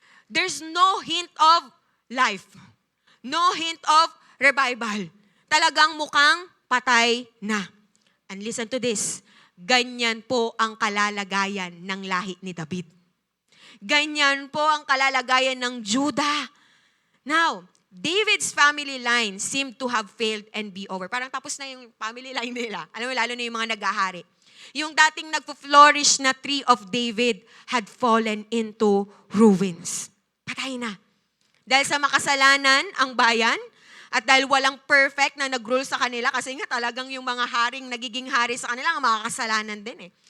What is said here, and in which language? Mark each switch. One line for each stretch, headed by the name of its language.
English: There's no hint of life. No hint of revival.
Filipino: Talagang mukhang patay na.
English: And listen to this.
Filipino: Ganyan po ang kalalagayan ng lahi ni David. Ganyan po ang kalalagayan ng Judah.
English: Now, David's family line seemed to have failed and be over.
Filipino: Parang tapos na yung family line nila. Alam mo, lalo na yung mga naghahari.
English: Yung dating nagpo-flourish na tree of David had fallen into ruins.
Filipino: Patay na. Dahil sa makasalanan ang bayan, at dahil walang perfect na nag-rule sa kanila, kasi nga talagang yung mga haring nagiging hari sa kanila, ang mga kasalanan din eh.